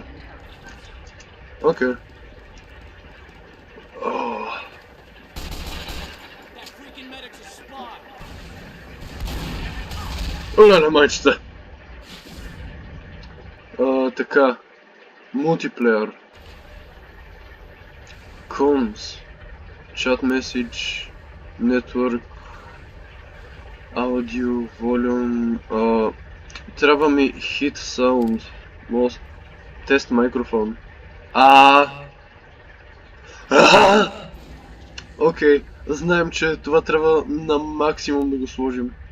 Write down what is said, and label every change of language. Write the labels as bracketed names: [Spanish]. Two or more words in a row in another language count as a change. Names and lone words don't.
[Bulgarian] Окей. Оле, майчета. Така. Мултиплеер. [English] Comms. Chat message. Network. Audio. Volume. [Bulgarian] Трябва ми [English] hit sound. [Bulgarian] Тест микрофон. Окей. Знаем, че това трябва на максимум да го сложим.